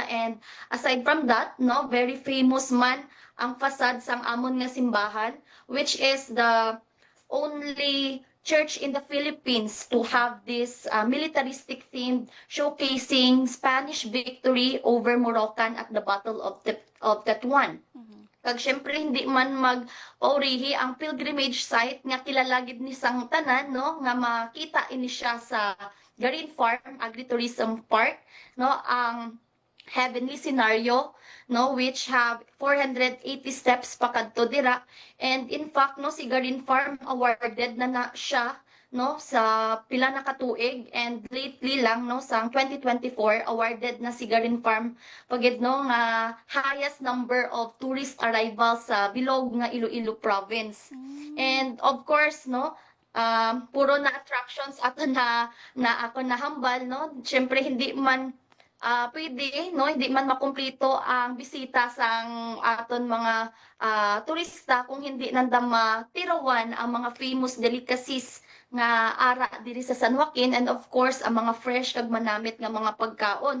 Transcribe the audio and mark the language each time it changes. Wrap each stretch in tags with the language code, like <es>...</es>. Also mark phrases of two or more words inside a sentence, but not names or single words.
<en>And aside from that,</en> <hil>no,</hil> <en>very famous</en> <hil>man ang facade sang amon nga simbahan,</hil> <en>which is the only church in the Philippines to have this militaristic theme showcasing Spanish victory over Moroccan at the Battle of Tetuan.</en> <hil>Kag syempre hindi man magpaurihi ang pilgrimage site nga kilala gid ni sang tanan, no, nga makita ini siya sa Garin Farm Agritourism Park, no, ang Heavenly Scenario, no,</hil> <en>which have 480 steps</en> <hil>pa kadto dira.</hil> <en>And in fact,</en> <hil>no, si Garin Farm awarded na siya, no, sa pila na katuig,</hil> <en>and lately</en> <hil>lang, no, sa 2024 awarded na si Garin Farm pagid, no, nga</hil> <en>highest number of tourist arrivals</en> <hil>sa bilog nga Iloilo province.</hil> <en>And of course,</en> <hil>no, puro na attractions ato na ako nahambal, no. Syempre hindi man pwede, no, hindi man makumpleto ang bisita sang aton mga turista kung hindi nandang matirawan ang mga</hil> <en>famous delicacies</en> <hil>nga ara diri sa San Joaquin,</hil> <en>and of course</en> <hil>ang mga fresh kag manamit nga mga pagkaon.</hil>